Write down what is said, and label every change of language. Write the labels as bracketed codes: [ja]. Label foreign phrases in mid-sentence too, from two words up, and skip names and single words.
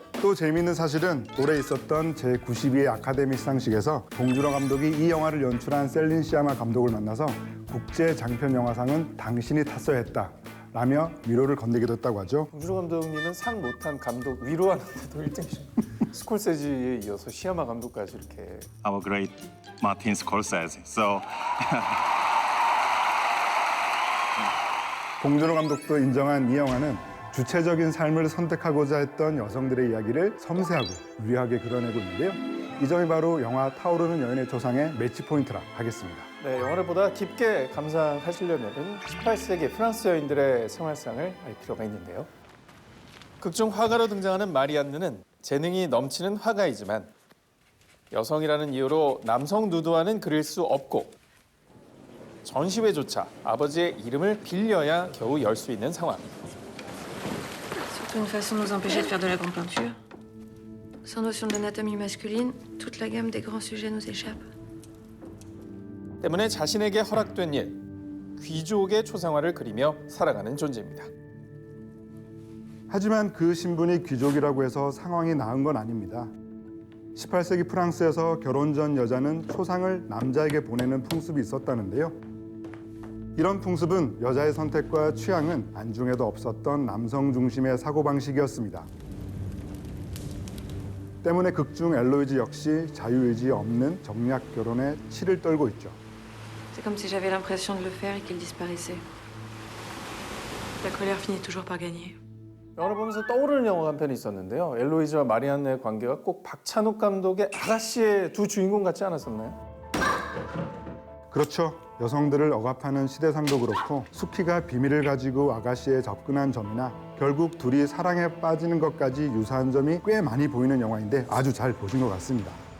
[ko] 또 재미있는 사실은 올해 있었던 제92회 아카데미 시상식에서 봉준호 감독이 이 영화를 연출한 셀린 시아마 감독을 만나서 국제 장편 영화상은 당신이 탔어야 했다 라며 위로를 건네기도 했다고 하죠. 봉준호 감독님은 상 못한 감독 위로하는데도 1등이죠. 스콜세지에 이어서 시아마 감독까지 이렇게. [en] Our great Martin Scorsese. So [ko] 봉준호 감독도 인정한 이 영화는 주체적인 삶을 선택하고자 했던 여성들의 이야기를 섬세하고 유리하게 그려내고 있는데요. 이 점이 바로 영화 타오르는 여인의 초상의 매치 포인트라 하겠습니다. 네, 영화를 보다 깊게 감상하시려면 18세기 프랑스 여인들의 생활상을 알 필요가 있는데요. 극중 화가로 등장하는 마리안느는 재능이 넘치는 화가이지만 여성이라는 이유로 남성 누드화는 그릴 수 없고 전시회조차 아버지의 이름을 빌려야 겨우 열 수 있는 상황. [fr] Surtout une façon de nous empêcher de faire de la grande peinture. Sans notion de l'anatomie masculine, toute la gamme des grands sujets nous échappe. [ko] 때문에 자신에게 허락된 일, 귀족의 초상화를 그리며 살아가는 존재입니다. 하지만 그 신분이 귀족이라고 해서 상황이 나은 건 아닙니다. 18세기 프랑스에서 결혼 전 여자는 초상을 남자에게 보내는 풍습이 있었다는데요. 이런 풍습은 여자의 선택과 취향은 안중에도 없었던 남성 중심의 사고방식이었습니다. 때문에 극중 엘로이즈 역시 자유의지 없는 정략 결혼에 치를 떨고 있죠. [fr] C'est comme si j'avais l'impression de le faire et qu'il disparaissait. La colère finit toujours par gagner. [ko] 영화를 보면서 떠오르는 영화가 한 편이 있었는데요. 엘로이즈와 마리안느의 관계가 꼭 박찬욱 감독의 아가씨의 두 주인공 같지 않았었나요? 그렇죠. 여성들을 억압하는 시대상도 그렇고 수키가 비밀을 가지고 아가씨에 접근한 점이나 결국 둘이 사랑에 빠지는 것까지 유사한 점이 꽤 많이 보이는 영화인데 아주 잘 보신 것 같습니다.